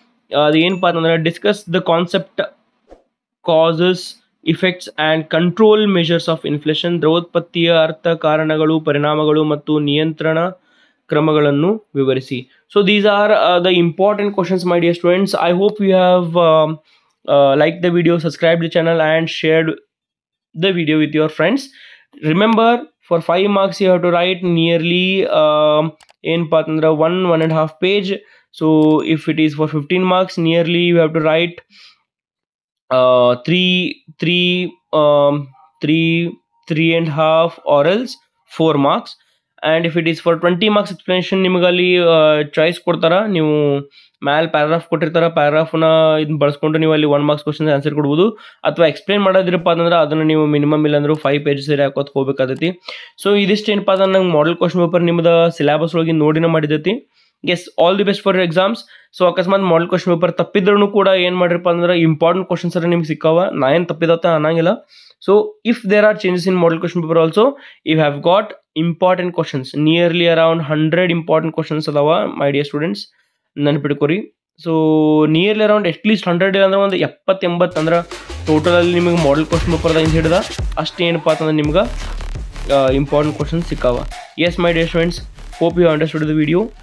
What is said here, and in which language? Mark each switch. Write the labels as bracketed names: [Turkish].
[Kannada] ಅದು ಏನಪ್ಪ ಅಂತಂದ್ರೆ [English] Discuss the concept, causes, effects and control measures of inflation. [Kannada] ದ್ರವೋತ್ಪತ್ತಿಯ ಅರ್ಥ, ಕಾರಣಗಳು, ಪರಿಣಾಮಗಳು ಮತ್ತು ನಿಯಂತ್ರಣ ಕ್ರಮಗಳನ್ನು ವಿವರಿಸಿ. [English] So these are the important questions my dear students. I hope you have liked the video, subscribed the channel and shared the video with your friends. Remember, for 5 marks you have to write nearly 1.5 page. So if it is for 15 marks, nearly you have to write 3.5 or else 4 marks. And if it is for 20 marks explanation, [Kannada] ನಿಮಗಲ್ಲಿ choice ಕೊಡ್ತಾರ. ನೀವು ಮ್ಯಾಲೆ paragraph ಕೊಟ್ಟಿರ್ತಾರ, ಪ್ಯಾರಾಗ್ರಾಫ್ನ ಇದನ್ನ ಬಳಸ್ಕೊಂಡು ನೀವು ಅಲ್ಲಿ 1 marks question answer ಕೊಡ್ಬೋದು. ಅಥವಾ ಎಕ್ಸ್ಪ್ಲೇನ್ ಮಾಡೋದ್ರಪ್ಪ ಅಂದ್ರೆ ಅದನ್ನು ನೀವು ಮಿನಿಮಮ್ ಇಲ್ಲಾಂದ್ರೆ 5 pages ಹಾಕೋತ್ ಹೋಗ್ಬೇಕಾದೈತಿ. ಸೊ ಇದಿಷ್ಟು ಏನಪ್ಪ ಅಂದ್ರೆ ನಂಗೆ ಮಾಡೆಲ್ ಕ್ವಶನ್ ಪೇಪರ್ ನಿಮ್ಮದು ಸಿಲೆಬಸ್ ಒಳಗೆ ನೋಡಿನ ಮಾಡಿದೈತಿ. [English] Yes, all the best for your exams. [Kannada] So ಅಕಸ್ಮಾತ್ ಮಾಡೆಲ್ ಕ್ವಶನ್ ಪೇಪರ್ ತಪ್ಪಿದ್ರೂ ಕೂಡ ಏನು ಮಾಡಿರಪ್ಪ ಅಂದ್ರೆ ಇಂಪಾರ್ಟೆಂಟ್ ಕ್ವಶನ್ಸ್ ನಿಮ್ಗೆ ಸಿಕ್ಕಾವ. ನಾ ಏನು ತಪ್ಪಿದತ್ತ ಅನ್ನಂಗಿಲ್ಲ. [English] So if there are changes in model question paper also, you have got important questions, nearly around 100 important questions adava my dear students, [Kannada] ನೆನಪಿಟ್ಕೋರಿ. So nearly around at least 100 ಅಂದ್ರೆ ಒಂದು 70-80 ಅಂದ್ರೆ ಟೋಟಲ್ ಅಲ್ಲಿ ನಿಮಗೆ ಮಾಡೆಲ್ ಕ್ವಶನ್ ಪೇಪರ್ದಾಗ ಹಿಡಿದ ಅಷ್ಟೇನಪ್ಪ ಅಂತಂದ್ರೆ ನಿಮ್ಗೆ important questions ಸಿಕ್ಕಾವ. [English] Yes my dear students, hope you understood the video.